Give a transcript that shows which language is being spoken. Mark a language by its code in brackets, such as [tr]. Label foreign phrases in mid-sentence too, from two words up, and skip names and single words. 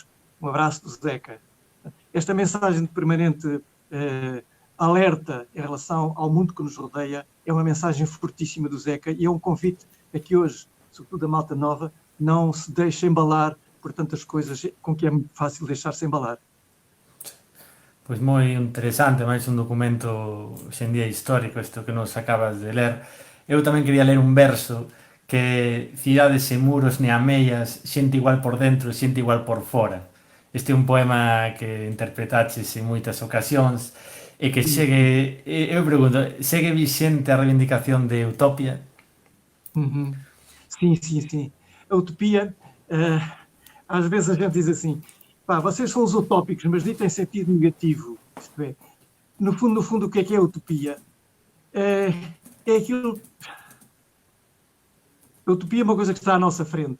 [pt] Um abraço do Zeca. Esta mensagem de permanente alerta em relação ao mundo que nos rodeia é uma mensagem fortíssima do Zeca, e é um convite a que hoje, sobretudo a Malta Nova, não se deixe embalar por tantas coisas com que é muito fácil deixar-se embalar. [gl] Pois moi interesante, máis un documento hoxe en día histórico, isto que nos acabas de ler. Eu tamén quería ler un verso que cidades e muros ne ameias, xente igual por dentro, xente igual por fora. Este é un poema que interpretaches en moitas ocasións e que segue, eu pregunto, segue vixente a reivindicación de utopia? [pt] Sim. A utopia, às vezes a gente diz assim, pá, vocês são os utópicos, mas dito em sentido negativo. Isto é, no fundo, o que é a utopia? É aquilo... A utopia é uma coisa que está à nossa frente.